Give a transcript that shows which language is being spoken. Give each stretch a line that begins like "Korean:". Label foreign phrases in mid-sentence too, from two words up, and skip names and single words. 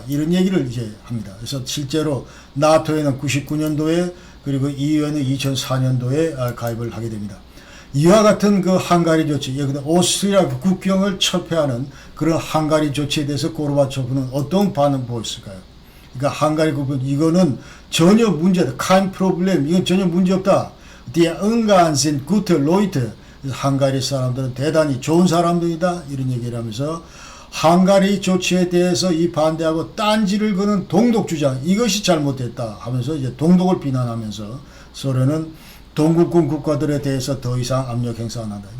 Korean: 이런 얘기를 이제 합니다. 그래서 실제로 나토에는 99년도에 그리고 EU에는 2004년도에 가입을 하게 됩니다. 이와 같은 그 헝가리 조치, 여기다 오스트리아 국경을 철폐하는 그런 헝가리 조치에 대해서 고르바초프는 어떤 반응 보였을까요? 그러니까 헝가리 국경, 이거는 전혀 문제다.
German: kein Problem.
Korean: 이건 전혀 문제 없다.
German: Die Ungarn sind gute Leute.
Korean: 헝가리 사람들은 대단히 좋은 사람들이다. 이런 얘기를 하면서 헝가리 조치에 대해서 이 반대하고 딴지를 거는 동독 주장, 이것이 잘못됐다 하면서 이제 동독을 비난하면서 소련은 동국군 국가들에 대해서 더 이상 압력 행사 안 한다.